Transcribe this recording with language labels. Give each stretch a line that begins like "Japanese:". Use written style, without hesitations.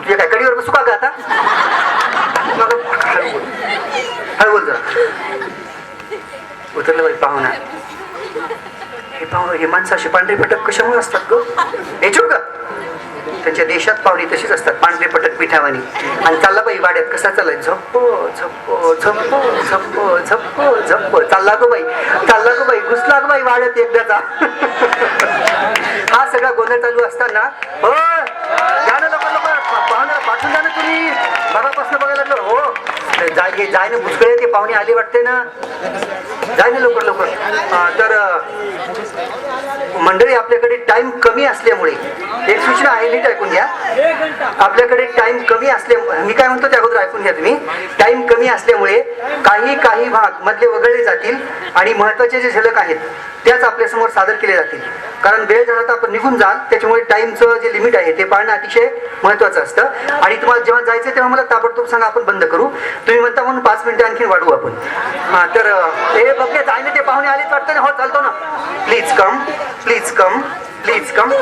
Marathi: तुझ्या काय कडीवर बसू का ग आता? मग हळू बोल, हळू बोल जरा. उतरलं बाई पाहुणा. हे माणसं असे पांढरे फटक कशामुळे असतात ग? हे चुप का? त्यांच्या देशात पाहुणी तशीच असतात, पांढरे पटक पिठावानी. आणि चालला बाई वाड्यात कसा चाललाय? झप्प झप्प झप्प झप्प झप्प झप्प. चालला गो बाई घुसला गो बाई वाड्यात एकदाचा. हा सगळा गोंधळ चालू असताना हो जा ना लवकर लवकर, पाहुण्याला पाठवून जा ना तुम्ही. बाबापासून बघायला लागलो. हो जाय ना, भुसकळे ते पाहुणे आले वाटते ना. जाय ना लवकर लवकर. तर मंडळी, आपल्याकडे टाइम कमी असल्यामुळे एक सूचना आहे, नीट ऐकून घ्या. आपल्याकडे टाइम कमी असल्यामुळे, मी काय म्हणतो त्या अगोदर ऐकून घ्या तुम्ही. टाइम कमी असल्यामुळे काही भाग मधले वगळले जातील आणि महत्वाचे जे झलक आहेत त्याच आपल्यासमोर सादर केले जातील. कारण वेळ झाला तर आपण निघून जाल, त्याच्यामुळे टाइमचं जे लिमिट आहे ते पाळणं अतिशय महत्वाचं असतं. आणि तुम्हाला जेव्हा जायचं तेव्हा मला ताबडतोब सांगा, आपण बंद करू. तुम्ही म्हणता म्हणून 5 मिनिटं आणखी वाढवू आपण. तर हे बघले जाय ना, ते पाहुणे आलेच वाटतं ना. हो चालतो ना.
English: Please come, please come, please come.